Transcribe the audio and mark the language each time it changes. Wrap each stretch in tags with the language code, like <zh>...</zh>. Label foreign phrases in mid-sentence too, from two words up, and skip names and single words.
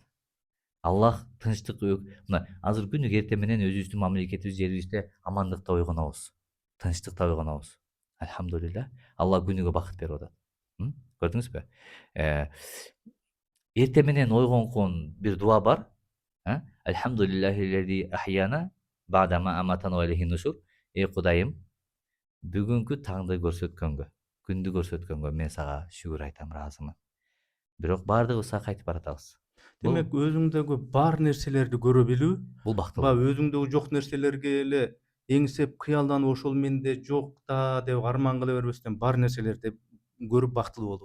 <ky>Аллах тынчтык, мына азыр күнүгө эрте менен өзүбүздүн мамлекетибиз, жерибизде амандыкта ойгонобуз, тынчтыкта ойгонобуз. Альхамдулилля, Аллах күнүгө бакыт берип атат. Көрдүңүзбү? Эрте менен ойгонгон бир дуа бар.</ky> <ar>الحمد لله أحيانا بعد ما أماتنا وإليه النشور.</ar> <ky>Кудайым, бүгүнкү таңды көрсөткөнгө, күндү көрсөткөнгө мен сага шүгүр айтам, ыраазымын. Бирок баардыгыбыз кайтып баратабыз. Демек өзүңдөгү бар нерселерди көрө билүү, бул бактылуу. Өзүңдөгү жок нерселерге эле эңсеп кыялданып ошол менде жок да деп арман кыла бербестен бар нерселерди көрүп бактылуу болуу.</ky>